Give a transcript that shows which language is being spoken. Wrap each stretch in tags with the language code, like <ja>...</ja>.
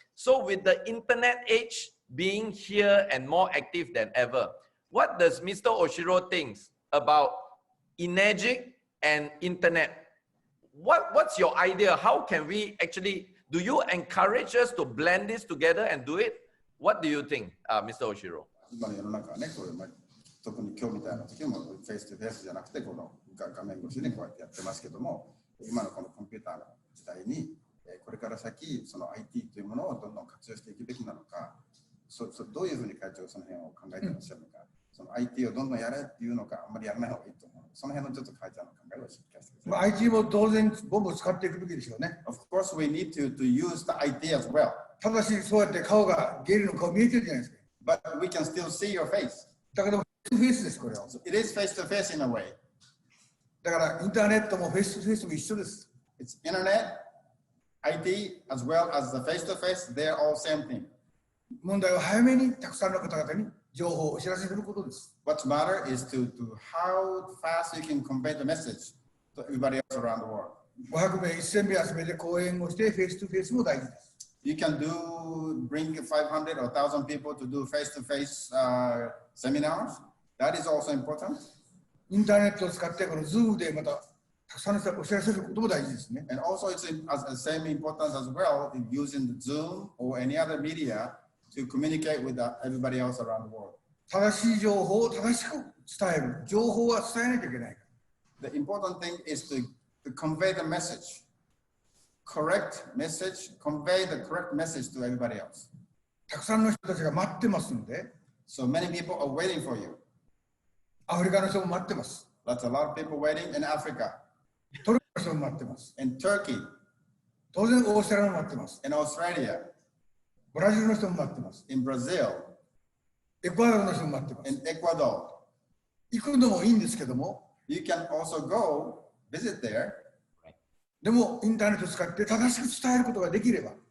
<en>So with the internet age being here and more active than ever, what does Mr. Ohshiro think about Enagic and internet? What's your idea? How can we actually, do you encourage us to blend this together and do it? What do you think, Mr. Ohshiro?</en> <ja>今の世の中はね、こういう特に今日みたいな時もフェイスとフェイスじゃなくてこの画面越しでこうやってやってますけども、今のこのコンピューターの時代にこれから先その IT というものをどんどん活用していくべきなのか、どういうふうに会長はその辺を考えていらっしゃるのか、その IT をどんどんやれっていうのか、あんまりやらない方がいいと思う。その辺のちょっと会長の考えを聞かせてください。 IT も当然ボンボン使っていくべきでしょうね。</ja> <en>Of course, we need to use the IT as well.</en> <ja>ただしそうやって顔がゲイルの顔見えてるじゃないですか。</ja> <en>But we can still see your face.</en> <ja>だからフェイスですこれは。</ja> <en>So it is face to face in a way.</en> <ja>だからインターネットもフェイスとフェイスも一緒です。</ja> <en>It's internet, IT, as well as the face to face. They're all same thing.</en> <ja>問題は早めにたくさんの方々に情報をお知らせすることです。</ja> <en>What's matter is to how fast you can convey the message to everybody else around the world.</en> <ja>500名、1000名集めて講演をしてフェイスとフェイスも大事です。</ja> <en>You can bring 500 or 1,000 people to do face-to-face seminars. That is also important.</en> <ja>インターネットを使ってこの Zoom でまたたくさんの人にお知らせすることも大事ですね。</ja> <en>And also it's as same importance as well in using the Zoom or any other media to communicate with everybody else around the world.</en> <ja>正しい情報を正しく伝える。情報は伝えないといけない。</ja> <en>The important thing is to convey the message. Correct message, convey the correct message to everybody else.</en> <ja>たくさんの人たちが待ってますので、</ja> <en>So many people are waiting for you.</en> <ja>アフリカの人も待ってます。</ja> <en>That's a lot of people waiting in Africa.</en> <ja>トルコの人も待ってます。</ja> <en>In Turkey.</en> <ja>当然オーストラリアも待ってます。</ja> <en>In Australia.</en> <ja>ブラジルの人も待ってます。</ja> <en>In Brazil.</en> <ja>エクアドルの人も待ってます。</ja> <en>In Ecuador.</en> <ja>行くのもいいんですけども、</ja> <en>You can also go visit there.</en> <ja>でもインターネットを使って正しく伝えることができれば、</ja>